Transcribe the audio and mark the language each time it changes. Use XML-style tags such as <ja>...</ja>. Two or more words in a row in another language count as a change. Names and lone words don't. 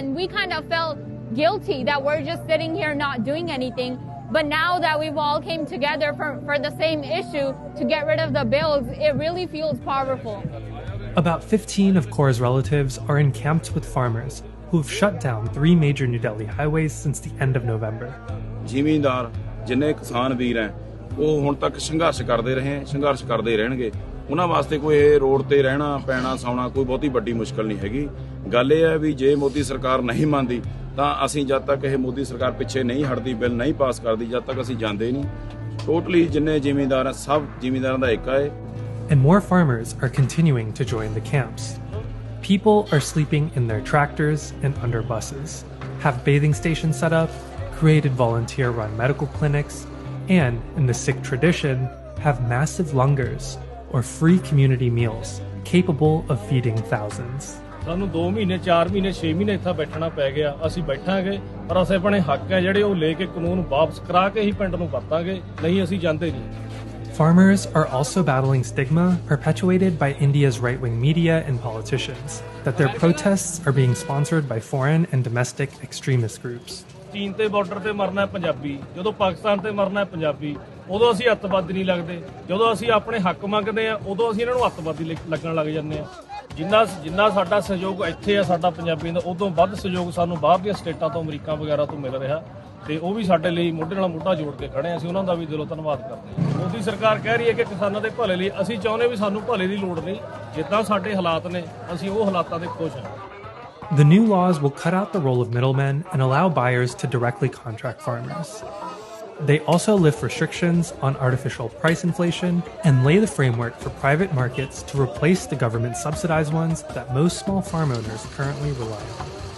<en>And we kind of felt guilty that we're just sitting here not doing anything. But now that we've all came together for the same issue to get rid of the bills, it really feels powerful. About 15 of Kaur's relatives are encamped with farmers who have shut down 3 major New Delhi highways since the end of November.</en> <pa>ਜ਼ਿਮੀਂਦਾਰ ਜਿੰਨੇ ਕਿਸਾਨ ਵੀਰ ਹੈ ਉਹ ਹੁਣ ਤੱਕ ਸੰਘਰਸ਼ ਕਰਦੇ ਰਹੇ ਸੰਘਰਸ਼ ਕਰਦੇ ਰਹਿਣਗੇ ਉਹਨਾਂ ਵਾਸਤੇ ਕੋਈ ਇਹ ਰੋਡ ਤੇ ਰਹਿਣਾ ਪੈਣਾ ਸੌਣਾ ਕੋਈ ਬਹੁਤੀ ਵੱਡੀ ਮੁਸ਼ਕਲ ਨਹੀਂ ਹੈਗੀ ਗੱਲ ਇਹ ਹੈ ਵੀ ਜੇ ਮੋਦੀ ਸਰਕਾਰ ਨਹੀਂ ਮੰਨਦੀ ਤਾਂ ਅਸੀਂ ਜਦ ਤੱਕ ਇਹ ਮੋਦੀ ਸਰਕਾਰ ਪਿੱਛੇ ਨਹੀਂ ਹਟਦੀ ਬਿੱਲ ਨਹੀਂ ਪਾਸ ਕਰਦੀ ਜਦ ਤੱਕ ਅਸੀਂ ਜਾਂਦੇ ਨਹੀਂ ਟੋਟਲੀ ਜਿੰਨੇ ਜ਼ਿਮੀਂਦਾਰ ਆ ਸਭ ਜ਼ਿਮੀਂਦਾਰਾਂ ਦਾ ਏਕਾ ਹੈ.</pa> <en>And more farmers are continuing to join the camps. People are sleeping in their tractors and under buses, have bathing stations set up, created volunteer-run medical clinics, and, in the Sikh tradition, have massive langars, or free community meals, capable of feeding thousands.</en> <pa>ਸਾਨੂੰ 2 ਮਹੀਨੇ 4 ਮਹੀਨੇ 6 ਮਹੀਨੇ ਇੱਥੇ ਬੈਠਣਾ ਪੈ ਗਿਆ ਅਸੀਂ ਬੈਠਾਂਗੇ ਪਰ ਅਸੀਂ ਆਪਣੇ ਹੱਕ ਹੈ ਜਿਹੜੇ ਉਹ ਲੈ ਕੇ ਕਾਨੂੰਨ ਵਾਪਸ ਕਰਾ ਕੇ ਹੀ ਪਿੰਡ ਨੂੰ ਵਰਤਾਂਗੇ ਨਹੀਂ ਅਸੀਂ ਜਾਂਦੇ ਨਹੀਂ.</pa> <en>Farmers are also battling stigma perpetuated by India's right-wing media and politicians, that their protests are being sponsored by foreign and domestic extremist groups.</en> <pa>ਚੀਨ ਤੇ ਬਾਰਡਰ ਤੇ ਮਰਨਾ ਹੈ ਪੰਜਾਬੀ, ਜਦੋਂ ਪਾਕਿਸਤਾਨ ਤੇ ਮਰਨਾ ਹੈ ਪੰਜਾਬੀ, ਉਦੋਂ ਅਸੀਂ ਅੱਤਵਾਦੀ ਨਹੀਂ ਲੱਗਦੇ। ਜਦੋਂ ਅਸੀਂ ਆਪਣੇ ਹੱਕ ਮੰਗਦੇ ਆ ਉਦੋਂ ਅਸੀਂ ਇਹਨਾਂ ਨੂੰ ਅੱਤਵਾਦੀ ਲੱਗਣ ਲੱਗ ਜਾਂਦੇ ਆ। ਜਿੰਨਾ ਸਾਡਾ ਸਹਿਯੋਗ ਇੱਥੇ ਆ ਸਾਡਾ ਪੰਜਾਬੀਆਂ ਦਾ, ਉਦੋਂ ਵੱਧ ਸਹਿਯੋਗ ਸਾਨੂੰ ਬਾਹਰ ਦੀਆਂ ਸਟੇਟਾਂ ਤੋਂ, ਅਮਰੀਕਾ ਵਗੈਰਾ ਤੋਂ ਮਿਲ ਰਿਹਾ, ਤੇ ਉਹ ਵੀ ਸਾਡੇ ਲਈ ਮੋਢੇ ਨਾਲ ਮੋਢਾ ਜੋੜ ਕੇ ਖੜੇ ਆ। ਅਸੀਂ ਉਹਨਾਂ ਦਾ ਵੀ ਦਿਲੋਂ ਧੰਨਵਾਦ ਕਰਦੇ ਹਾਂ। ਮੋਦੀ ਸਰਕਾਰ ਕਹਿ ਰਹੀ ਹੈ ਕਿ ਕਿਸਾਨਾਂ ਦੇ ਭਲੇ ਲਈ, ਅਸੀਂ ਚਾਹੁੰਦੇ ਵੀ ਸਾਨੂੰ ਭਲੇ ਦੀ ਲੋੜ ਨਹੀਂ, ਜਿੱਦਾਂ ਸਾਡੇ ਹਾਲਾਤ ਨੇ ਅਸੀਂ ਉਹ ਹਾਲਾਤਾਂ ਦੇ ਖੁਸ਼ ਹਾਂ।</pa> <en>The new laws will cut out the role of middlemen and allow buyers to directly contract farmers. They also lift restrictions on artificial price inflation and lay the framework for private markets to replace the government-subsidized ones that most small farm owners currently rely on.</en>